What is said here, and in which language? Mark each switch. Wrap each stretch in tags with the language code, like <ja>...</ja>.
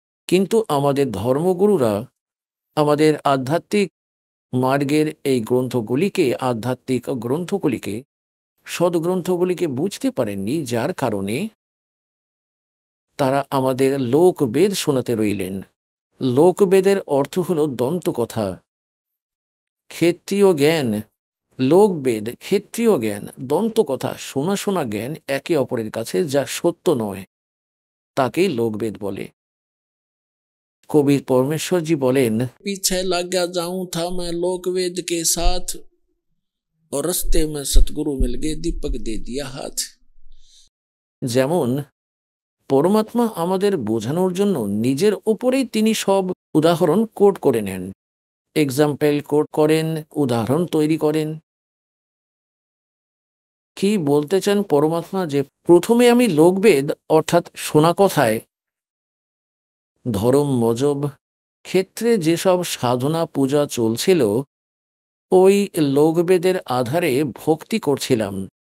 <bn>কিন্তু আমাদের ধর্মগুরুরা আমাদের আধ্যাত্মিক মার্গের এই গ্রন্থগুলিকে, আধ্যাত্মিক গ্রন্থগুলিকে, সদ্গ্রন্থগুলিকে বুঝতে পারেননি, যার কারণে তারা আমাদের লোকবেদ শোনাতে রইলেন। লোকবেদের অর্থ হলো দন্তকথা, ক্ষেত্রীয় জ্ঞান। লোকবেদ, ক্ষেত্রীয় জ্ঞান, দন্তকথা, শোনা শোনা জ্ঞান একে অপরের কাছে যা সত্য নয়, তাকেই লোকবেদ বলে। কবির পরমেশ্বরজি বলেন,</bn> <hi>পিছে লাগা যাऊं था मैं लोकवेद के साथ और रास्ते में सतगुरु मिल गए दीपक दे दिया हाथ।</hi> <bn>যেমন পরমাত্মা আমাদের বোঝানোর জন্য নিজের উপরেই তিনি সব উদাহরণ কোট করে নেন, এক্সাম্পল কোট করেন, উদাহরণ তৈরি করেন। কি বলতে চান পরমাত্মা? যে প্রথমে আমি লোকবেদ অর্থাৎ শোনা কথায় ধর্ম মজব ক্ষেত্রে যেসব সাধনা পূজা চলছিল ওই লোকবেদের আধারে ভক্তি করছিলাম।</bn>